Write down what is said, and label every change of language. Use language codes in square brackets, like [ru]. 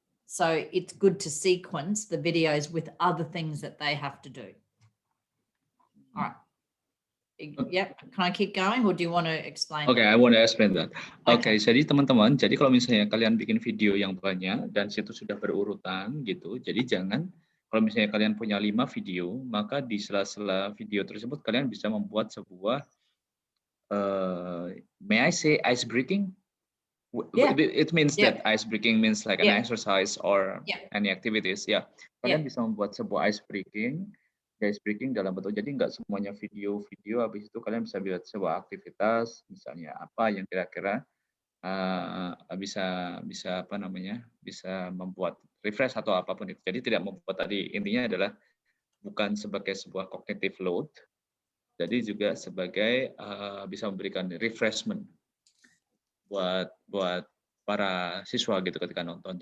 [en] So it's good to sequence the videos with other things that they have to do. All right. Yep. Can I keep going or do you want to explain? Okay, I want to explain that. [id] Okay, jadi teman-teman, jadi kalau misalnya kalian bikin video yang banyak dan situ sudah berurutan gitu, jadi jangan kalau misalnya kalian punya 5 video, maka di sela-sela video tersebut kalian bisa membuat sebuah [en] may I say ice breaking? Yeah. It means that ice breaking means like an exercise or any activities. [id] Ya, kalian bisa membuat sebuah ice breaking dalam bentuk, jadi nggak semuanya video, habis itu kalian bisa buat sebuah aktivitas, misalnya apa yang kira-kira bisa apa namanya, bisa membuat refresh atau apapun itu. Jadi tidak membuat, tadi intinya adalah bukan sebagai sebuah cognitive load, jadi juga sebagai bisa memberikan refreshment buat para siswa gitu ketika nonton.